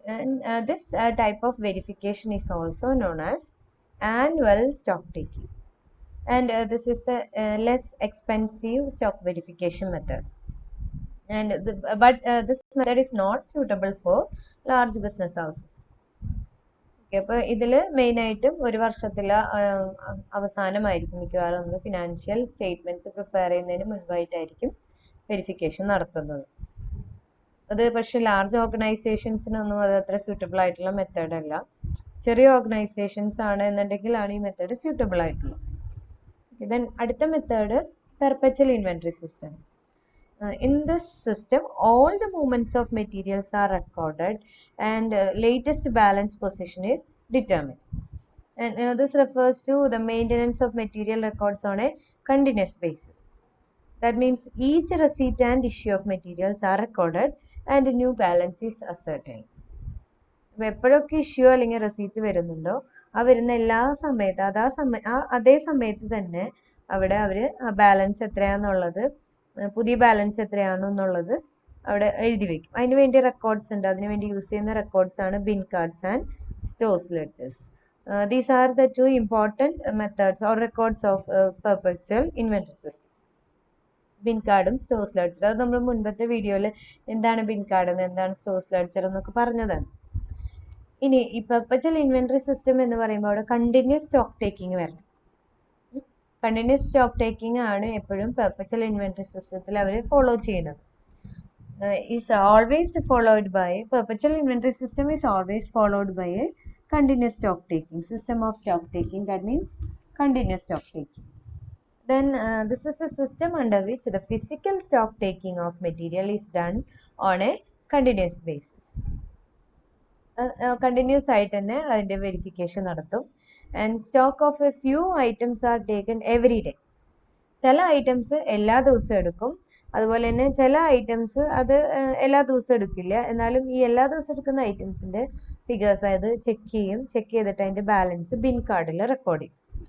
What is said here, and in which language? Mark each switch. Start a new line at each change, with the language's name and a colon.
English: And this type of verification is also known as annual stock taking, and this is the less expensive stock verification method. And this method is not suitable for large business houses.
Malayalam: അപ്പോൾ ഇതിൽ മെയിനായിട്ടും ഒരു വർഷത്തിലെ അവസാനമായിരിക്കും മിക്കവാറും നമ്മൾ financial statements prepare ചെയ്യുന്നതിന് മുൻപായിട്ടായിരിക്കും verification നടത്തുന്നത്. അത് പക്ഷേ ലാർജ് ഓർഗനൈസേഷൻസിനൊന്നും അത് അത്ര സ്യൂട്ടബിൾ ആയിട്ടുള്ള മെത്തേഡ് അല്ല. ചെറിയ ഓർഗനൈസേഷൻസ് ആണ് എന്നുണ്ടെങ്കിലാണ് ഈ മെത്തേഡ് സ്യൂട്ടബിൾ ആയിട്ടുള്ളത്. ദെൻ അടുത്ത method perpetual inventory system.
English: In this system, all the movements of materials are recorded, and latest balance position is determined. And this refers to the maintenance of material records on a continuous basis. That means each receipt and issue of materials are recorded, and a new balance is ascertained.
Malayalam: അപ്പോൾ എപ്പോഴൊക്കെ issue അല്ലെങ്കിൽ receipt വരുന്നുണ്ടോ ആ വരുന്ന എല്ലാ സമയത്തും അതേ സമയത്ത് തന്നെ അവിടെ അവർ ബാലൻസ് എത്രയാണെന്നുള്ളത്, പുതിയ ബാലൻസ് എത്രയാണെന്നുള്ളത് അവിടെ എഴുതി വെക്കും. അതിന് വേണ്ടി റെക്കോർഡ്സ് ഉണ്ട്. അതിന് വേണ്ടി യൂസ് ചെയ്യുന്ന റെക്കോർഡ്സ് ആണ് bin cards and stores ledgers.
English: These are the 2 important methods or records of perpetual inventory system.
Malayalam: Bin കാർഡും സ്റ്റോർസ് ലെഡ്ജർ, അത് നമ്മൾ മുൻപത്തെ വീഡിയോയിൽ എന്താണ് ബിൻ കാർഡ് എന്ന് എന്താണ് സ്റ്റോർസ് ലെഡ്ജർ എന്നൊക്കെ പറഞ്ഞതാണ്. ഇനി ഈ പെർപെച്വൽ ഇൻവെന്ററി സിസ്റ്റം എന്ന് പറയുമ്പോൾ അവിടെ കണ്ടിന്യൂസ് സ്റ്റോക്ക് ടേക്കിംഗ് വരണം. കണ്ടിന്യൂസ് സ്റ്റോക്ക് ടേക്കിംഗ് ആണ് എപ്പോഴും പെർപെച്വൽ ഇൻവെന്ററി സിസ്റ്റത്തിൽ അവർ ഫോളോ ചെയ്യുന്നത്.
English: is always followed by perpetual inventory system is always followed by a continuous stock taking system of stock taking. That means continuous stock taking. Then this is a system under which the physical stock taking of material is done on a continuous basis.
Malayalam: Continuous ആയിട്ട് തന്നെ അതിൻ്റെ verification നടത്തും.
English: And stock of a few items are taken every day.
Malayalam: ചില items എല്ലാ ദിവസവും എടുക്കും, അതുപോലെ തന്നെ ചില ഐറ്റംസ് അത് എല്ലാ ദിവസവും എടുക്കില്ല. എന്നാലും ഈ എല്ലാ ദിവസവും എടുക്കുന്ന ഐറ്റംസിൻ്റെ ഫിഗേഴ്സ് അത് ചെക്ക് ചെയ്തിട്ട് അതിൻ്റെ ബാലൻസ് ബിൻ കാർഡിൽ റെക്കോർഡ് ചെയ്യും.